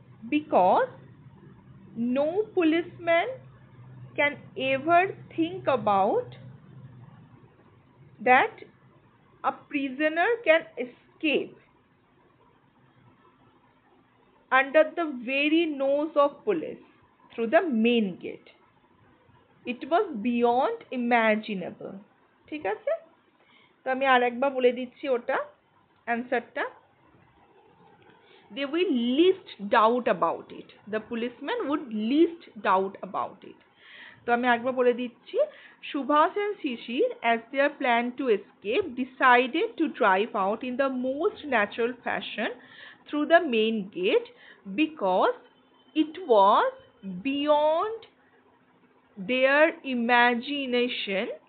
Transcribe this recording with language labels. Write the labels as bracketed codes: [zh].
[en] because no policeman can ever think about that a prisoner can escape under the very nose of police through the main gate. It was beyond imaginable. [bn] ঠিক আছে, তো আমি আরেকবার বলে দিচ্ছি ওটা অ্যান্সারটা। [en] They will least doubt about it. The policeman would least doubt about it. [bn] তো আমি একবার বলে দিচ্ছি। [en] Subhas and Shishir, as their plan to escape, decided to drive out in the most natural fashion through the main gate because it was beyond their imagination